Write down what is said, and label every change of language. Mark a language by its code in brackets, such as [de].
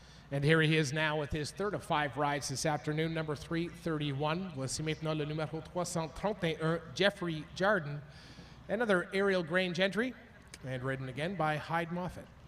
[en] And here he is now with his third of 5 rides this afternoon, number 331. [fr] Voici maintenant le numéro 331, Jeffrey Jardin. [en] Another aerial Grange entry, and ridden again by Hyde Moffett.